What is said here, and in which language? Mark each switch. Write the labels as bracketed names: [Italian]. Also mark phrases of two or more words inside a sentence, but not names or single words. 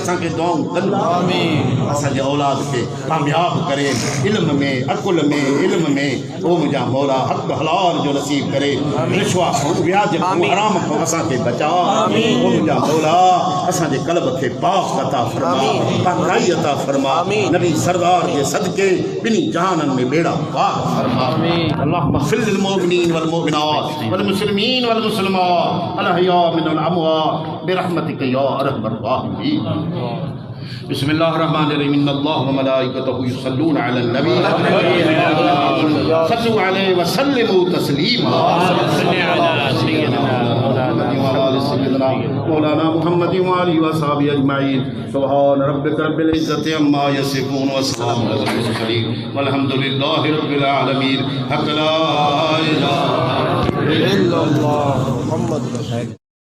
[Sindhi] असांखे दुआऊं कनि असांजे औलाद खे कामयाब करे इल्म में अकुल में इल्म में ओ मुंहिंजा मौला हक़ हलाल जो नसीब करे रिश्वा व्याज हराम खां असांखे बचा ओ मुंहिंजा मौला असांजे क़ल्ब खे पाक अता फरमा पाकाई अता फरमा नबी सरदार जे सदके ॿिन्ही जहाननि में बेड़ा पाक फरमा [Arabic] اللهم اغفر للمؤمنين والمؤمنات والمسلمين والمسلمات الأحياء منهم والأموات برحمتك يا أرحم الراحمين بسم الله الرحمن الرحيم إن الله وملائكته يصلون على النبي صلوا عليه وسلموا تسليما صل على سيدنا مولانا محمد وآله وأصحابه أجمعين سبحان ربك رب العزة عما يصفون وسلام على المرسلين والحمد لله رب العالمين حق لا إله إلا الله محمد رسول الله.